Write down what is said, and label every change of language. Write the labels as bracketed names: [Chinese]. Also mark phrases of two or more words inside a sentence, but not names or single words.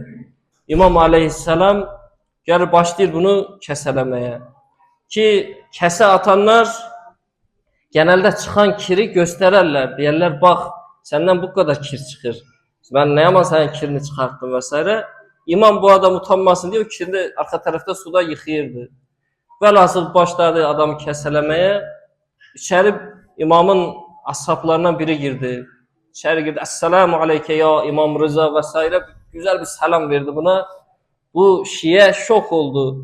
[Azerbaijani] İmam aleyhisselam gəlir başlayır bunu kəsələməyə. Ki kəsə atanlar genelde çıxan kiri göstərərlər. Deyərlər, bax, səndən [Turkish] bu kadar [Azerbaijani] kir çıxır. Mən nə yaman sənin kirini çıxartdım və s. [Turkish] İmam bu adam utanmasın diye o kirini arka tarafta suda yıxıyırdı. [Azerbaijani] Velhasıl başladı adamı kəsələməyə. [Turkish] İçeri imamın ashablarından biri girdi. İçeri girdi. [Arabic] السلام عليك يا [Turkish] İmam Rıza ve s. Güzel bir selam verdi buna. Bu Şiye şok oldu.